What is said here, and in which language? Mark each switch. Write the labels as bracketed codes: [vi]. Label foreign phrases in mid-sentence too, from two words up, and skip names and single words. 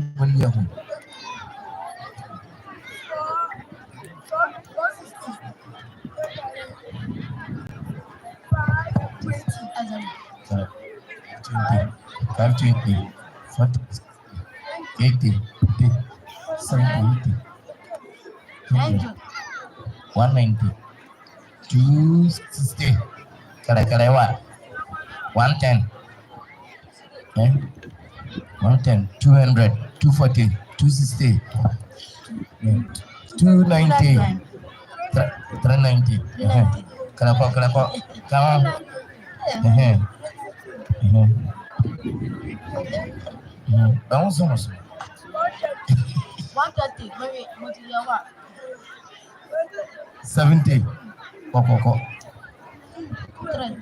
[en] When you have 520, 40, 80, 70, 80, 190, 260. Kala what? 110. Okay? 110, 200, 240, 260, 290, 390. Kala ko. Come on. Vamos. 130. Maybe 70. Koko. 3.